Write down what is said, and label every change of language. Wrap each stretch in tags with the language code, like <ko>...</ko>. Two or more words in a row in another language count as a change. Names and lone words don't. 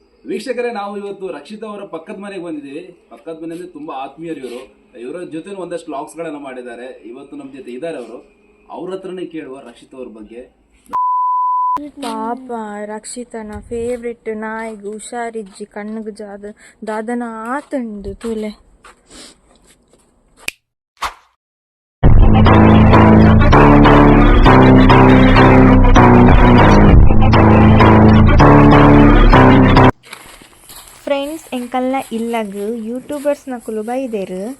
<kn>ವೀಕ್ಷಕರೇ, ನಾವು ಇವತ್ತು ರಕ್ಷಿತಾ ಅವರ ಪಕ್ಕದ ಮನೆಗೆ ಬಂದಿದ್ದೀವಿ. ಪಕ್ಕದ ಮನೆಯಲ್ಲಿ ತುಂಬಾ ಆತ್ಮೀಯರು ಇವರು. ಇವರ ಜೊತೆ ಒಂದಷ್ಟು ವ್ಲಾಗ್ಸ್ ಗಳನ್ನ ಮಾಡಿದ್ದಾರೆ. ಇವತ್ತು ನಮ್ಮ ಜೊತೆ ಇದ್ದಾರೆ ಅವರು. ಅವ್ರ ಹತ್ರನೇ ಕೇಳುವ ರಕ್ಷಿತಾ ಅವ್ರ ಬಗ್ಗೆ.</kn> <tcy>ಪಾಪ ರಕ್ಷಿತನ ಫೇವ್ರೆಟ್ ನಾಯಿಗೆ ಹುಷಾರಿಜ್ಜಿ ಕಣ್ಣಿಗೆ ದಾದನ ಆತಂಡು ತುಲೆ. ಫ್ರೆಂಡ್ಸ್ ಎಂಕಲ್ನ ಇಲ್ಲಗ ಯೂಟ್ಯೂಬರ್ಸ್ನ ಕುಲು ಬೈದೇರು.</tcy>